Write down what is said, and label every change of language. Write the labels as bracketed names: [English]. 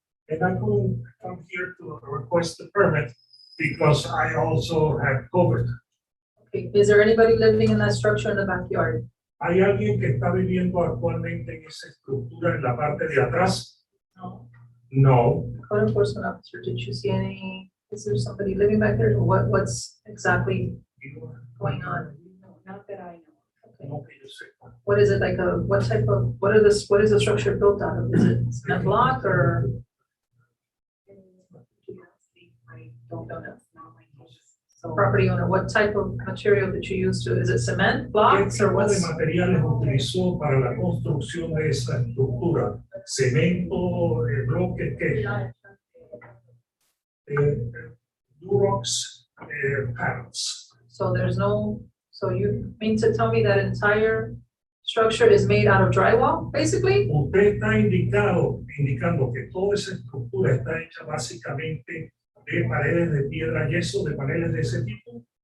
[English] And I couldn't come here to request the permit because I also had COVID. Okay, is there anybody living in that structure in the backyard? [Spanish] ¿Hay alguien que está viviendo actualmente en esa estructura en la parte de atrás? [English] No. No. Code enforcement officer, did you see any, is there somebody living back there? What's exactly going on? Not that I know. [Spanish] No que yo sepa. [English] What is it like what type of, what is the structure built out of? Is it cement block or? I don't know. So property owner, what type of material did you use to, is it cement [Spanish] ¿Qué [English] blocks or [Spanish] tipo de [English] what's? [Spanish] materiales utilizó para la construcción de esa estructura? ¿Cemento, bloques, qué? [English] Durox panels. So there's no, so you mean to tell me that entire structure is made out of drywall, basically? [Spanish] Usted está indicando que toda esa estructura está hecha básicamente de paredes de piedra yeso, de paneles de ese tipo.